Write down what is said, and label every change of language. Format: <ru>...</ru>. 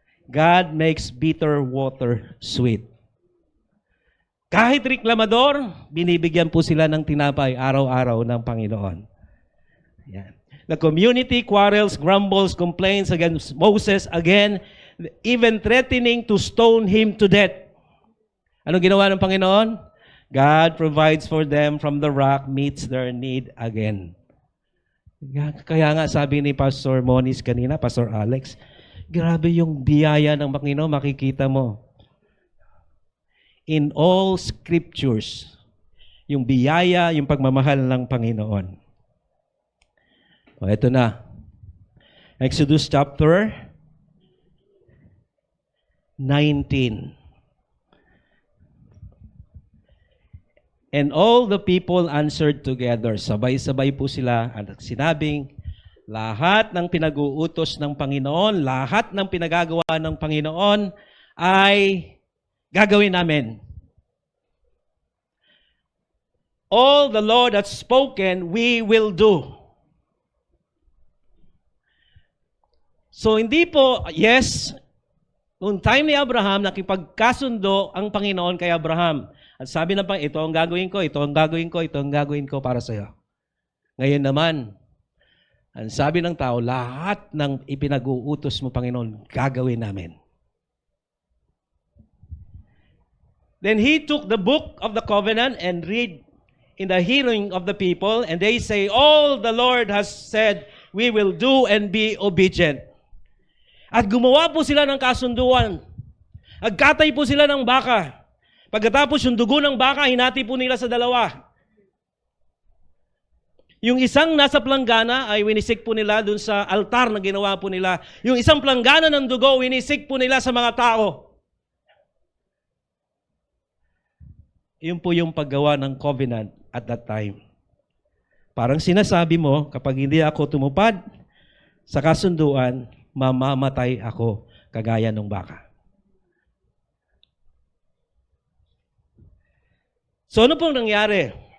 <en>God makes bitter water sweet.</en> <tl>Kahit reklamador, binibigyan po sila ng tinapay araw-araw ng Panginoon. Yan.</tl> <en>The community quarrels, grumbles, complains against Moses again, even threatening to stone him to death.</en> <tl>Anong ginawa ng Panginoon?</tl> <en>God provides for them from the rock, meets their need again.</en> <tl>Kaya nga sabi ni Pastor Moniz kanina, Pastor Alex, grabe yung biyaya ng Panginoon, makikita mo.</tl> <en>In all scriptures,</en> <tl>yung biyaya, yung pagmamahal ng Panginoon. O, ito na.</tl> <en>Exodus chapter 19. And all the people answered together.</en> <tl>Sabay-sabay po sila at sinabing, lahat ng pinag-uutos ng Panginoon, lahat ng pinagagawa ng Panginoon ay gagawin namin.</tl> <en>All the Lord has spoken, we will do.</en> <tl>So hindi po, yes, noong time ni Abraham, nakipagkasundo ang Panginoon kay Abraham. At sabi na pang, ito ang gagawin ko, ito ang gagawin ko, ito ang gagawin ko para sa iyo. Ngayon naman, ang sabi ng tao, lahat ng ipinag-uutos mo, Panginoon, gagawin namin.</tl> <en>Then he took the book of the covenant and read in the hearing of the people, and they say, all the Lord has said, we will do and be obedient.</en> <tl>At gumawa po sila ng kasunduan. Agkatay po sila ng baka. Pagkatapos yung dugo ng baka, hinati po nila sa dalawa. Yung isang nasa planggana ay winisik po nila dun sa altar na ginawa po nila. Yung isang planggana ng dugo, winisik po nila sa mga tao. Yun po yung paggawa ng covenant</tl> <en>at that time.</en> <tl>Parang sinasabi mo, kapag hindi ako tumupad sa kasunduan, mamamatay ako kagaya ng baka. So ano pong nangyari?</tl>